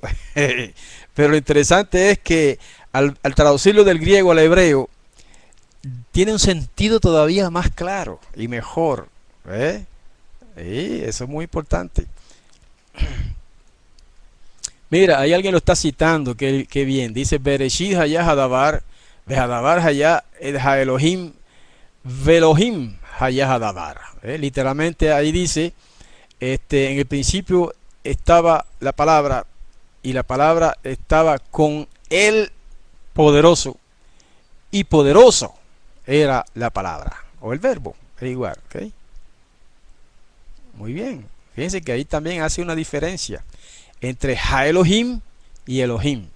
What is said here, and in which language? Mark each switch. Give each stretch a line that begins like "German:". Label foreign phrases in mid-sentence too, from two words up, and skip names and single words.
Spanish: Pero lo interesante es que al traducirlo del griego al hebreo, tiene un sentido todavía más claro y mejor. Y eso es muy importante. Mira, ahí alguien lo está citando, que bien.
Hebrew: Dice בראשית היה הדבר, הדבר היה אלוהים, ואלוהים היה הדבר.
Spanish: Literalmente ahí dice, en el principio estaba la palabra y la palabra estaba con el poderoso y poderoso era la palabra o el verbo, es igual, ¿ok? Muy bien, fíjense que ahí también hace una diferencia entre
Hebrew: האלוהים
Spanish: y Elohim.